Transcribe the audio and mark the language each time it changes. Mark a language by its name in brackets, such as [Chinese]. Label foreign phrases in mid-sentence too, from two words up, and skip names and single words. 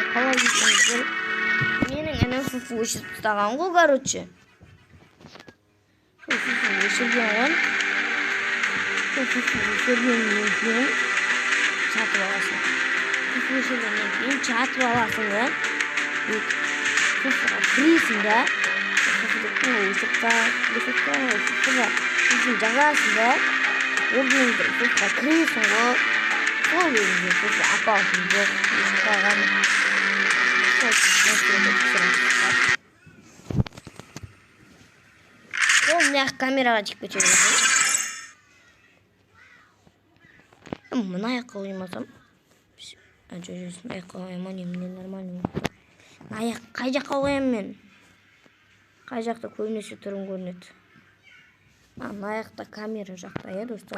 [Uzbek] Qalay deysizlar? Mening ana fufu o'chib tag'an-ku, короче. Fufu o'chirgan. Fufu o'chirgandan keyin chatib olasan. Fufu o'chirgandan keyin chatib olasan. Fufu kirishingda [Korean] 무슨 장난인데? 여기인데 그거 그래서 거기인데 그거 아빠인데 그럼 내가 카메라가 찍고 찍는 [Kazakh] мына жаққа қоймасам аяққа қоймаймын мен нормально аяқ қай жаққа қоямын мен қай жақта көбінесе түрім көрінеді. Ана жақта камера жақта, достар.